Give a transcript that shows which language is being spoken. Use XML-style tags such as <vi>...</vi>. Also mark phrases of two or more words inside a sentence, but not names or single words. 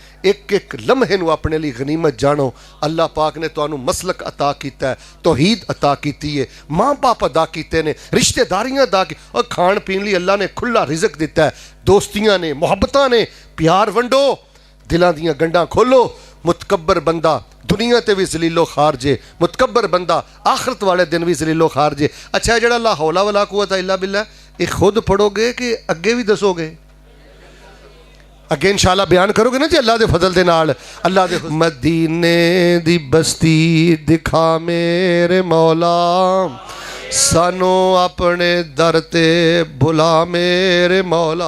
<pa>اک اک لمحے نوں اپنے لئی غنیمت جانو۔ اللہ پاک نے تہانوں مسلک عطا کیتا ہے، توحید عطا کیتی ہے، ماں باپ ادا کیتے نے، رشتہ داریاں ادا کی اور کھان پین لئی اللہ نے کھلا رزق دتا ہے. دوستیاں نے، محبتاں نے، پیار ونڈو، دلاں دیاں گنڈھاں کھولو. متکبر بندہ دنیا تے بھی ذلیلو خارجے، متکبر بندہ آخرت والے دن بھی ذلیلو خارجے. اچھا جیہڑا</pa> <ar>لا حول ولا قوة إلا بالله</ar> <pa>یہ خود پڑھو گے کہ اگے بھی دسو گے? اگے ان شاء اللہ بیان کرو گے نا جی اللہ دے فضل دے نال. اللہ دے مدینے دی بستی دکھا میرے مولا، سانوں اپنے در تے بلا میرے مولا.</pa>